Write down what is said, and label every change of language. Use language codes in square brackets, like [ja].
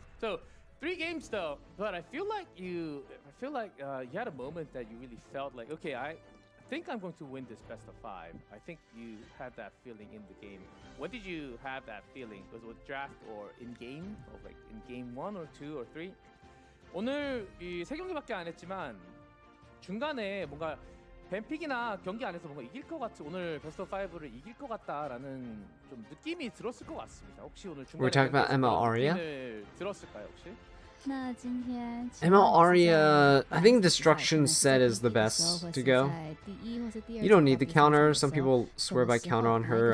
[en] So 3 games though, but I feel like you had a moment that you really felt like, okay, I think I'm going to win this best of 5. I think you had that feeling in the game. When did you have that feeling? Was it with draft or in game, or like in game 1 or 2 or 3? [ko] 오늘 이 3경기밖에 안 했지만 중간에 뭔가 뱀픽이나 경기 안에서 뭔가 이길 것 같은, 오늘 베스트 5를 이길 것 같다라는 좀 느낌이 들었을 것 같습니다. 혹시 오늘 중간에 [en] we're talking about ML Aria? [ko] 들었을까요 혹시? [en] ML Aria, I think Destruction set is the best to go. You don't need the counter. Some people swear by counter on her.